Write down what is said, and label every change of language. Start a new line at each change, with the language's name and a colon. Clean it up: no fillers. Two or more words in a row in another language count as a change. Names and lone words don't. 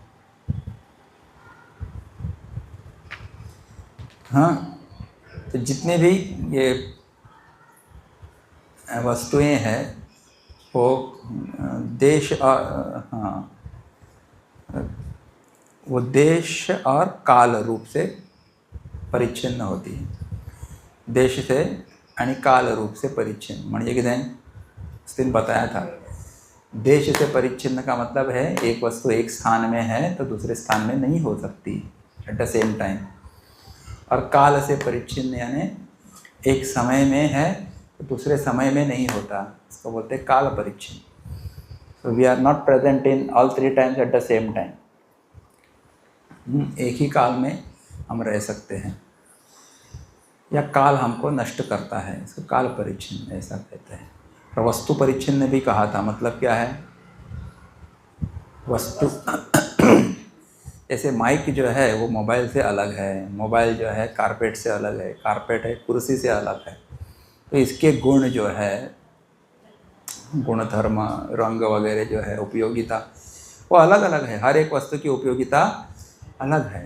Hindi: हाँ, तो जितने भी ये वस्तुएं हैं वो देश और वो देश और काल रूप से परिच्छिन्न होती है। देश से आणि काल रूप से परिच्छिन्न
Konkani: म्हणजे कितें
Hindi: उस दिन बताया था। देश से परिच्छिन्न का मतलब है एक वस्तु एक स्थान में है तो दूसरे स्थान में नहीं हो सकती
English: at the same time,
Hindi: और काल से परिच्छिन्न यानी एक समय में है तो दूसरे समय में नहीं होता, इसको बोलते हैं काल परिच्छिन्न।
English: So we are not present in all 3 times at the same time.
Hindi: एक ही काल में हम रह सकते हैं, या काल हमको नष्ट करता है, इसको काल परिच्छिन्न ऐसा कहते हैं। और वस्तु परिच्छिन्न भी कहा था, मतलब क्या है, वस्तु जैसे माइक जो है वो मोबाइल से अलग है, मोबाइल जो है कारपेट से अलग है, कारपेट है कुर्सी से अलग है, तो इसके गुण जो है, गुणधर्म, रंग वगैरह जो है, उपयोगिता वो अलग अलग है, हर एक वस्तु की उपयोगिता अलग है।